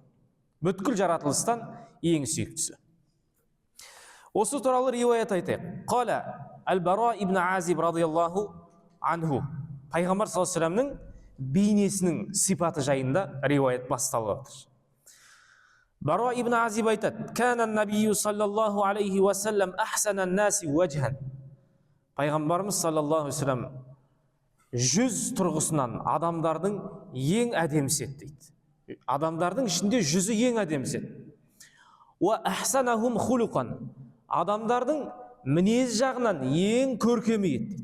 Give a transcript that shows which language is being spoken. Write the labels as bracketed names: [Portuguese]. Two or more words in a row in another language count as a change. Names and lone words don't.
[Kazakh] Бүткіл жаратылыстан ең сүйіктісі. Осы туралы риуаят айтайық. [Arabic] قال البراء بن عازب رضي الله عنه. [Kazakh] Пайғамбар [Arabic] صلى الله عليه وسلم [Kazakh] бейнесінің сипаты жайында риуаят басталып жатыр. Бара ибн Азиб айтады: [Arabic] "كان النبي صلى الله عليه وسلم أحسن الناس وجها." [Kazakh] Пайғамбарымыз [Arabic] صلى الله عليه وسلم [Kazakh] жүз тұрғысынан адамдардың ең әдемісі еді дейді. Адамдардың ішінде жүзі ең әдемісі еді. [Arabic] وأحسنهم خلقا. [Kazakh] Адамдардың мінез жағынан ең көркемі еді.